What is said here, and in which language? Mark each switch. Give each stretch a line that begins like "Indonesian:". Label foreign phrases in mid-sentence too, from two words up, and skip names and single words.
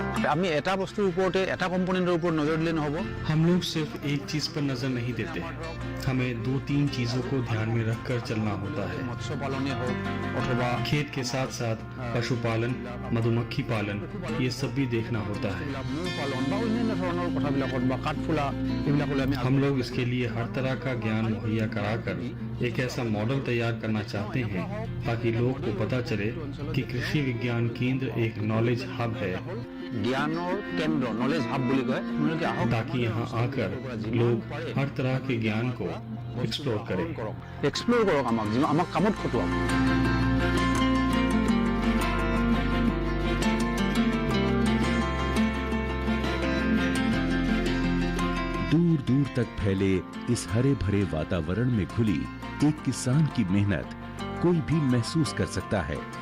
Hindi: हम लोग सिर्फ एक चीज पर नजर नहीं देते, हमें 2-3 चीजों को ध्यान में रखकर चलना होता है। मत्स्य पालने हो अथवा खेत के साथ साथ पशुपालन, मधुमक्खी पालन, ये सब भी देखना होता है।
Assamese: মৌ পালন বা অন্যান্য ধৰণৰ কথাবিলাকত বা কাঠফুলা এইবিলাকলৈ আমি
Hindi: हम लोग इसके लिए हर तरह का ज्ञान मुहैया कराकर एक ऐसा मॉडल तैयार करना चाहते हैं ताकि लोग को पता चले कि कृषि विज्ञान केंद्र एक
English: knowledge hub
Hindi: है,
Assamese: জ্ঞানৰ কেন্দ্ৰ
English: knowledge hub
Assamese: বুলি কয়। আপোনালোকে আহক,
Hindi: ताकि यहाँ आकर लोग हर तरह के ज्ञान को एक्सप्लोर करें।
Assamese: এক্সপ্ল'ৰ কৰক, আমাক কামত খটুৱাওক। दूर दूर तक फैले इस हरे भरे वातावरण में घुली एक किसान की मेहनत कोई भी महसूस कर सकता है।